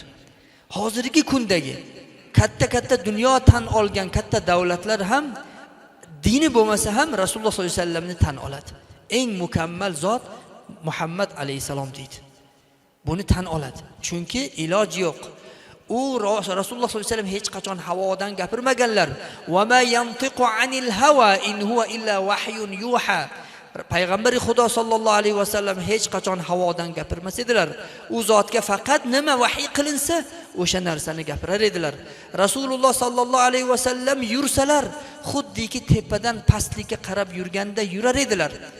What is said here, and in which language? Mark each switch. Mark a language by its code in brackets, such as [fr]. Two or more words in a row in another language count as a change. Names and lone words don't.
[uz] Hozirgi kundagi katta dunyo tan olgan katta davlatlar ham dini bo'lmasa ham Rasululloh [ar] sollallohu alayhi vasallamni [uz] tan oladi. Eng mukammal zot Muhammad alayhisalom deydi. Buni tan oladi. Chunki iloji yo'q. U Rasululloh [ar] sollallohu alayhi vasallam [uz] hech qachon havodan gapirmaganlar. [ar] Va ma yantiqu anil hawa in huwa illa wahyun yuha. [uz] Payg'ambari Xudo [ar] sollallohu alayhi vasallam [uz] hech qachon havodan gapirmas edilar. U zotga faqat nima vahiy qilinsa, o'sha narsani gapirar edilar. Rasululloh [ar] sollallohu alayhi vasallam [uz] yursalar, xuddiki tepadan pastlikka qarab yurganda yurar edilar.